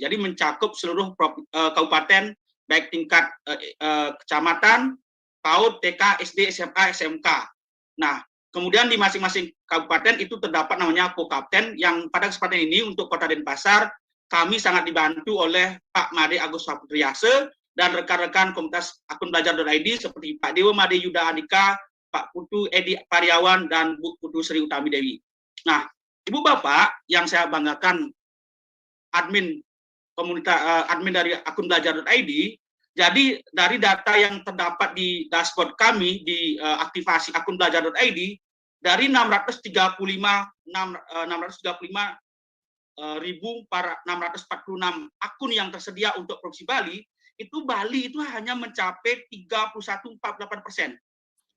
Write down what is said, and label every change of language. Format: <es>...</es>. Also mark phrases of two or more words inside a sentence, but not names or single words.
<id>Jadi mencakup seluruh kabupaten, baik tingkat kecamatan, PAUD, TK, SD, SMA, SMK. Nah, kemudian di masing-masing kabupaten itu terdapat namanya co-kapten, yang pada kesempatan ini untuk Kota Denpasar, kami sangat dibantu oleh Pak Made Agus Saputriyase dan rekan-rekan komunitas akun belajar.id seperti Pak Dewa Made Yuda Andika, Pak Putu Edi Pariawan, dan Bu Putu Sri Utami Dewi. Nah, Ibu Bapak yang saya banggakan, admin admin dari akun belajar.id, jadi dari data yang terdapat di dashboard kami di aktivasi akun belajar.id, dari 635.646 akun yang tersedia untuk Provinsi Bali, itu Bali itu hanya mencapai 31,48%.</id>